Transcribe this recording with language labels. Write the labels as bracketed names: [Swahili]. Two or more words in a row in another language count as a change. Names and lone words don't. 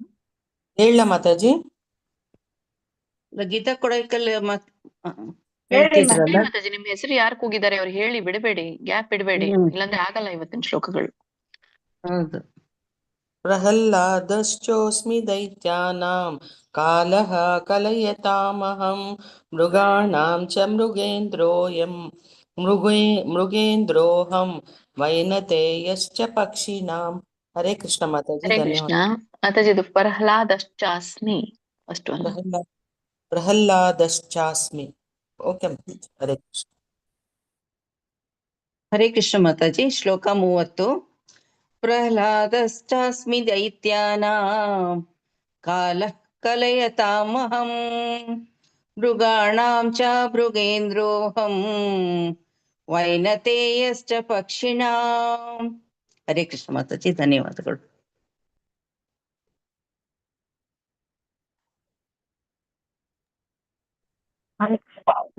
[Kannada] ಹೇಳ ಮಾತಾಜಿ. ಗೀತಾ ಕೊಡೈಕಲ್ ಹೇಳಿ ಹೇಳ್ತಿದ್ರಲ್ಲ. ಮಾತಾಜಿ, ನಿಮ್ ಹೆಸರು ಯಾರು ಕೂಗಿದ್ದಾರೆ ಅವ್ರು ಹೇಳಿ, ಬಿಡಬೇಡಿ, ಗ್ಯಾಪ್ ಬಿಡಬೇಡಿ, ಇಲ್ಲಾಂದ್ರೆ ಆಗಲ್ಲ ಇವತ್ತಿನ ಶ್ಲೋಕಗಳು. ಹೌದು. [Sanskrit] ಪ್ರಹ್ಲಾದಶ್ಚೋಸ್ಮಿ ದೈತ್ಯಾನಾಂ ಕಾಲಃ ಕಲಯತಾಮಹಂ ಮೃಗಾಣಾಂ ಚ ಮೃಗೇಂದ್ರೋಹಂ ವೈನತೇಯಶ್ಚ ಪಕ್ಷಿಣಾಂ. [Kannada] ಹರೇ ಕೃಷ್ಣ ಮಾತಾಜಿ. ಹರೇ ಧನ್ಯವಾದ. ಕೃಷ್ಣ ಮಾತಾಜಿ. ಇದು ಪ್ರಹ್ಲಾದಶ್ಚಾಸ್ಮಿ ಫಸ್ಟ್ ಒಂದು. ಪ್ರಹ್ಲಾದಶ್ಚಾಸ್ಮಿ. ಓಕೆ ಮಾತಾಜಿ. ಹರೇ ಕೃಷ್ಣ. ಹರೇ ಕೃಷ್ಣ ಮಾತಾಜಿ. ಶ್ಲೋಕ 30. [Sanskrit] ಪ್ರಹ್ಲಾದಶ್ಚಾಸ್ಮಿ ದೈತ್ಯಾನಾಂ ಕಾಲಃ ಕಲಯತಾಮಹಂ ಮೃಗಾಣಾಂ ಚ ಮೃಗೇಂದ್ರೋಹಂ ವೈನತೇಯಶ್ಚ ಪಕ್ಷಿಣಾಂ. [Kannada] ಹರೇ ಕೃಷ್ಣ ಮಾತಾಜಿ. ಧನ್ಯವಾದಗಳು. ಹರೇ ಕೃಷ್ಣ.